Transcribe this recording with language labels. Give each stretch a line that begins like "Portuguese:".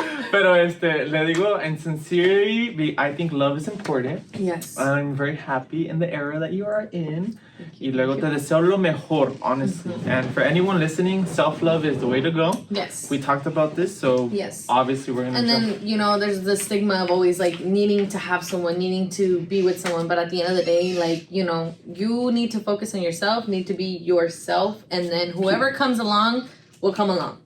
Spanish: Pero le digo,
English: and sincerely, I think love is important. Yes. I'm very happy in the era that you are in.
Spanish: Y luego te deseo lo mejor,
English: honestly. And for anyone listening, self-love is the way to go. Yes. We talked about this, so Yes. obviously we're gonna And then, you know, there's the stigma of always like needing to have someone, needing to be with someone. But at the end of the day, like, you know, you need to focus on yourself, need to be yourself. And then whoever comes along will come along.